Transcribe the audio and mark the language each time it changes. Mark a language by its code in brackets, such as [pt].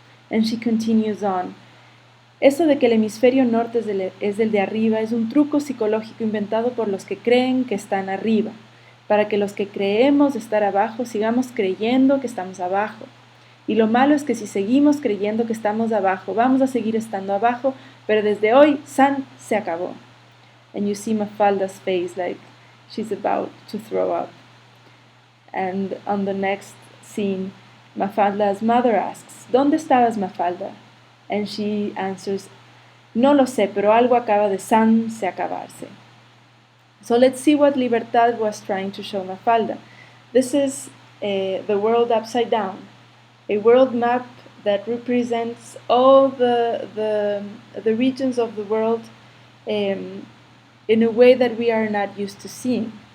[en] And she continues on, [es] "Eso de que el hemisferio norte es el de arriba es un truco psicológico inventado por los que creen que están arriba, para que los que creemos estar abajo sigamos creyendo que estamos abajo. Y lo malo es que si seguimos creyendo que estamos abajo, vamos a seguir estando abajo, pero desde hoy, San se acabó." [en] And you see Mafalda's face like she's about to throw up. And on the next scene, Mafalda's mother asks, [es] "¿Dónde estabas, Mafalda?" [en] And she answers, [es] "No lo sé, pero algo acaba de se acabarse." [en] So let's see what Libertad was trying to show Mafalda. This is the world upside down, a world map that represents all the regions of the world in a way that we are not used to seeing.